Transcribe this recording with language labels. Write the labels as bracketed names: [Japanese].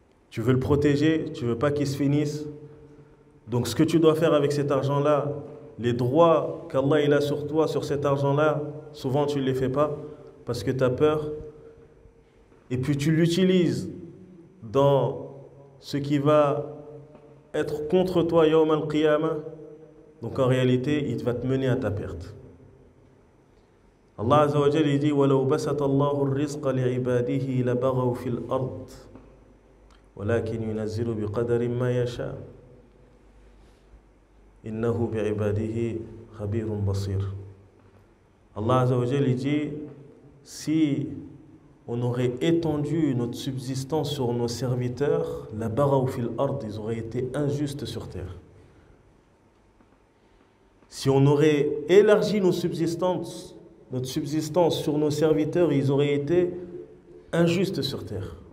[French] Tu veux le protéger, tu ne veux pas qu'il se finisse. Donc ce que tu dois faire avec cet argent-là, les droits qu'Allah il a sur toi, sur cet argent-là, souvent tu ne les fais pas parce que tu as peur. Et puis tu l'utilises dans ce qui va être contre toi yawm al-qiyamah. Donc en réalité, il va te mener à ta perte. Allah Azza wa Jalla il dit [Arabic] وَلَوْ بَسَطَ اللَّهُ الرِّزْقَ لِعِبَادِهِ لَبَغَوْا فِي الْأَرْضِ وَلَكِنْ يُنَزِّلُ بِقَدَرٍ مَا يَشَاءُ إِنَّهُ بِعِبَادِهِ خَبِيرٌ بَصِيرٌ. [French] Allah Azza wa Jalla il dit si on aurait étendu notre subsistance sur nos serviteurs, [Arabic] la baraou fil ard, [French] ils auraient été injustes sur terre. Si on aurait élargi notre subsistance sur nos serviteurs, ils auraient été injustes sur terre.